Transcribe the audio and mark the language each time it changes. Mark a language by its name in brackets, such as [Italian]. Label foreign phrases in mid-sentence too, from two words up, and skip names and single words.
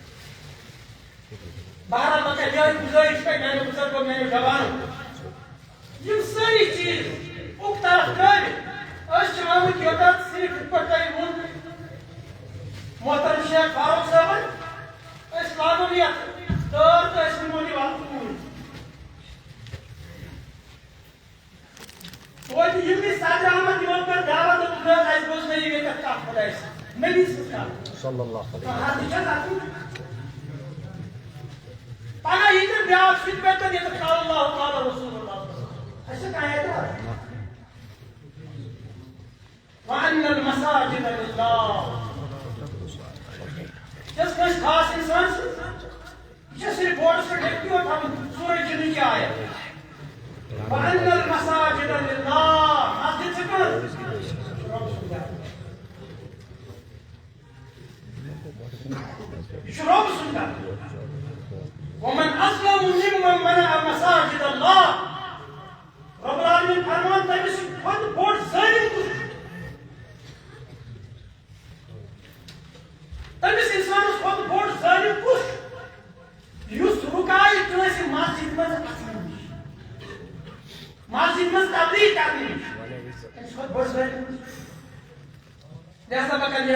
[Kashmiri] بہرحال مےٚ کَرِ یِہوٚے گُزٲرِش تۄہہِ میٛانیو بُزرگو میٛانیو جوانو یِم سٲری چیٖز اُک طرف ترٛٲوِتھ أسۍ چھِ آمٕتۍ یوٚتَتھ صرف یِتھ پٲٹھۍ تۄہہِ ووٚن محترم شیخ فاروق صٲبن أسۍ لاگون یَتھ تٲر تہٕ أسۍ نِمون یہِ وَلہٕ توٗرۍ توتہِ یِم تہِ صدر احمد یِمن کٔر دعوت دوٚپُکھ نہ حظ اَسہِ بوزنٲیِو ییٚتٮ۪تھ کَتھ خۄدایہِ سٕنٛز نبی سٕنٛز کَتھ [Arabic] صلی اللہ علیہ [Kashmiri] حد چھَس اَتھ پگاہ یی نہٕ بیٛاکھ سُہ تہِ پیٚتن ییٚتٮ۪تھ [Arabic] قال اللہ قال رسول اللہ [Kashmiri] اَسہِ چھِ کانٛہہ اعتراض [Arabic] وَأَنَّ الْمَسَاجِدَ لِلَّهِ [Kashmiri] جس کٲنٛسہِ خاص اِنسان سٕنٛز یہِ چھِ صرف بورڈس پٮ۪ٹھ لیکھتٕے یوت تھاوُن سورہ جِنٕچ آیت [Arabic] وَأَنَّ الْمَسَاجِدَ لِلَّهِ [Kashmiri] مسجد چھِ کٲنٛسہِ یہِ چھُ رۄب سُنٛد گرٕ [Arabic] وَمَنْ أَظْلَمُ مِمَّنْ مَنَعَ مَسَاجِدَ اللَّهِ رۄب العالمیٖن [Kashmiri] فرمان تٔمِس کھۄتہٕ بوٚڑ ظٲلِم کُس چھُ تٔمِس اِنسانَس کھۄتہٕ بوٚڑ ظٲلِم کُس چھُ یُس رُکایہِ کٲنٛسہِ مسجد منٛز اژنہٕ نِش مسجد منٛز تبلیغ کرنہٕ نِش تٔمِس کھۄتہٕ بوٚڑ ظٲلِم کُس چھُ لہذا بہٕ کرٕ